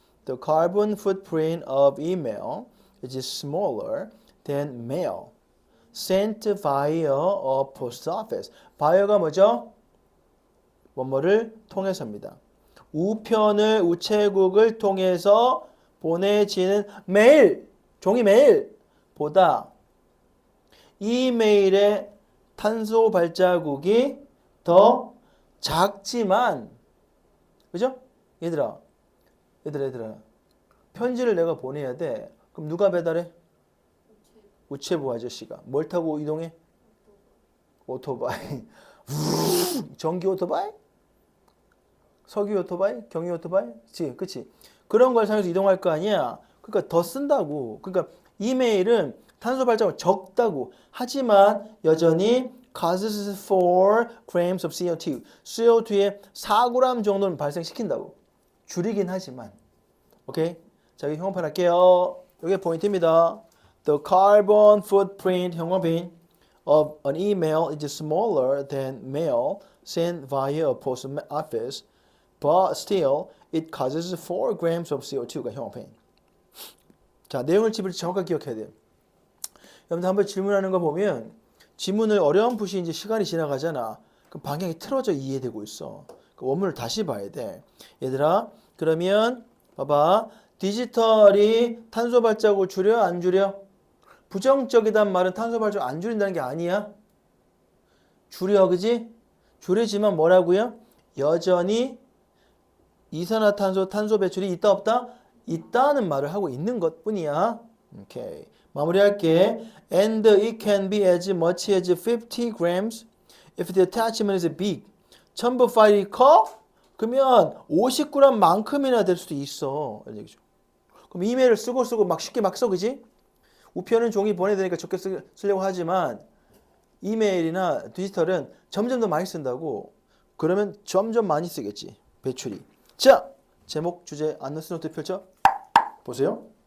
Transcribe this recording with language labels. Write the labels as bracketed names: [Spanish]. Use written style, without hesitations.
[English] The carbon footprint of email is smaller than mail sent via a post office. [Korean] via가 뭐죠? 뭐뭐를 통해서입니다. 우편을 우체국을 통해서 보내지는 메일, 종이 메일보다 이메일의 탄소 발자국이 더 작지만, 그죠? 얘들아 편지를 내가 보내야 돼. 그럼 누가 배달해? 우체부 아저씨가. 뭘 타고 이동해? 오토바이. 전기 오토바이? 석유 오토바이? 경유 오토바이? 그치? 그런 걸 사용해서 이동할 거 아니야. 그러니까 더 쓴다고. 그러니까 이메일은 탄소 발자국 적다고. 하지만 여전히 [English] causes 4 grams of CO2. [Korean] CO2에 4g 정도는 발생시킨다고. 줄이긴 하지만. 오케이? 자, 여기 형광펜 할게요. 이게 포인트입니다. [English] The carbon footprint, 형광펜, of an email is smaller than mail sent via a post office, but still it causes 4 grams of CO2가 형광펜. [Korean] 자, 내용을 정확하게 기억해야 돼요. 여러분들 한번 질문하는 거 보면 지문을 어렴풋이 이제 시간이 지나가잖아. 그 방향이 틀어져 이해되고 있어. 그 원문을 다시 봐야 돼. 얘들아, 그러면 봐봐. 디지털이 탄소 발자국을 줄여 안 줄여? 부정적이란 말은 탄소 발자국 안 줄인다는 게 아니야. 줄여, 그지? 줄이지만 뭐라고요? 여전히 이산화탄소 탄소 배출이 있다 없다? 있다는 말을 하고 있는 것뿐이야. 오케이. 마무리할게. [English] And it can be as much as 50 grams if the attachment is big. [Korean] 첨부 파일이 커? 그러면 50g만큼이나 될 수도 있어. 이런 얘기죠. 그럼 이메일을 쓰고 막 쉽게 막 써, 그지? 우편은 종이 보내야 되니까 적게 쓰려고 하지만 이메일이나 디지털은 점점 더 많이 쓴다고. 그러면 점점 많이 쓰겠지. 배출이. 자, 제목, 주제, 안너스 노트 펼쳐 보세요.